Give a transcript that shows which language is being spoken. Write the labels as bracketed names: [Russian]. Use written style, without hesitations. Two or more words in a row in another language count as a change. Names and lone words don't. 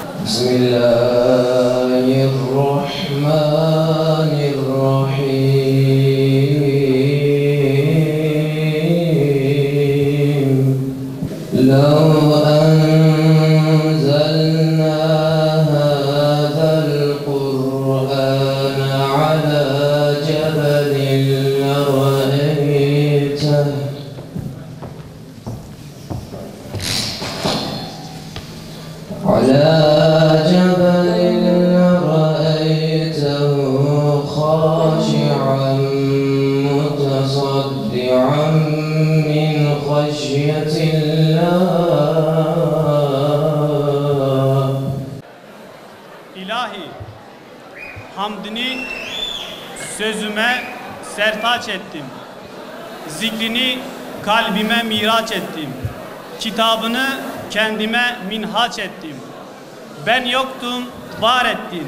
[Arabic] Bismillahirrahmanirrahim. لو أنزلنا هذا القرآن على جبل لرأيته على جبل رأيته خاشعا متصدعا من خشية الله. [Turkish] İlahi, hamdini sözüme sertaç ettim. Zikrini kalbime miraç ettim. Kitabını kendime minhaç ettim. Ben yoktum, var ettin.